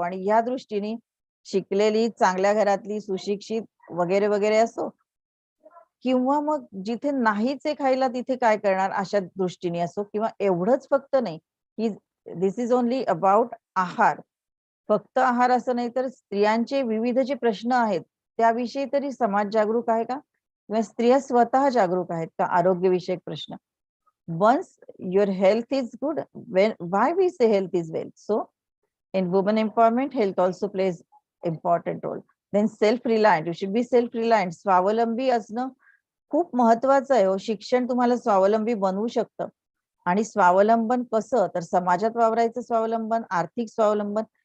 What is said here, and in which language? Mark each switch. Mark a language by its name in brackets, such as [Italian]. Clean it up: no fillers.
[Marathi] आणि या दृष्टीने शिकलेली, चांगल्या घरातली, सुशिक्षित वगैरे वगैरे असो, किंवा मग जिथे नाहीच आहे खायला तिथे काय करणार अशा दृष्टीने असो, किंवा एवढंच फक्त नाही की [English] this is only about [Marathi] आहार, फक्त आहार असं नाही, तर स्त्रियांचे विविध जे प्रश्न आहेत त्याविषयी तरी समाज जागरूक आहे का, किंवा स्त्रिया स्वतः जागरूक आहेत का आरोग्यविषयक प्रश्न. [English] Once your health is good, why we say health is wealth. So in women empowerment, health also plays important role. Then self reliant, you should be self reliant. [Marathi] स्वावलंबी असणं खूप महत्वाचं आहे. शिक्षण तुम्हाला स्वावलंबी बनवू शकतं. आणि स्वावलंबन कसं, तर समाजात वावरायचं स्वावलंबन, आर्थिक स्वावलंबन.